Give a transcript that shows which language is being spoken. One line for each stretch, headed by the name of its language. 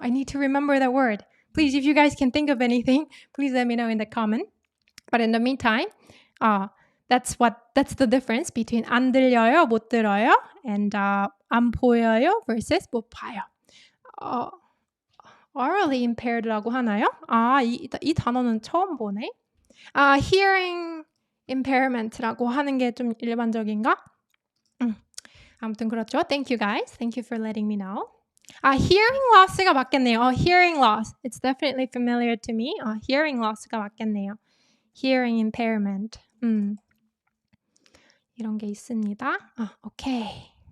English: I need to remember that word. Please, if you guys can think of anything, please let me know in the comment. But in the meantime, that's the difference between
Korean: 안 들려요, 못 들어요,
English: and
Korean: 안 보여요
English: versus
Korean: 못 봐요.
English: Orally impaired
Korean: 라고 하나요? 이 단어는 처음 보네.
English: Hearing impairment
Korean: 라고 하는 게 좀 일반적인가? 아무튼 그렇죠.
English: Thank you guys. Thank you for letting me know. Hearing loss가
Korean: 맞겠네요.
English: Hearing loss. It's definitely familiar to me. Hearing loss가
Korean: 맞겠네요.
English: Hearing impairment.
Korean: 이런 게 있습니다. 오케이.